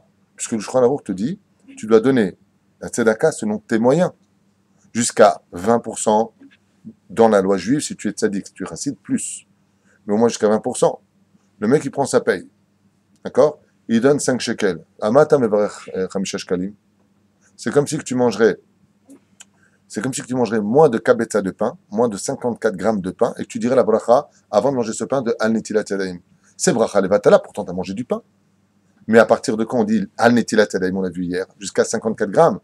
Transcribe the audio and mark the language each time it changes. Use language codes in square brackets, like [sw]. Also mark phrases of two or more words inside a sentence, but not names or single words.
[fr] Puisque le Shulchan Aruch te dit, tu dois donner la tzedaka selon tes moyens, jusqu'à 20%, Dans la loi juive, si tu es tzaddik, si tu es chassid, plus. Mais au moins jusqu'à 20%. Le mec, il prend sa paye. D'accord? Il donne 5 shekels. [he] אתה מברך חמישה שקלים. [fr] C'est comme si que tu mangerais moins de kabetza de pain, moins de 54 grammes de pain, et que tu dirais la bracha avant de manger ce pain de [he] על נטילת ידיים. [fr] C'est [he] ברכה לבטלה, [fr] pourtant tu as mangé du pain. Mais à partir de quand on dit [he] על נטילת ידיים, [fr] on l'a vu hier, jusqu'à 54 grammes.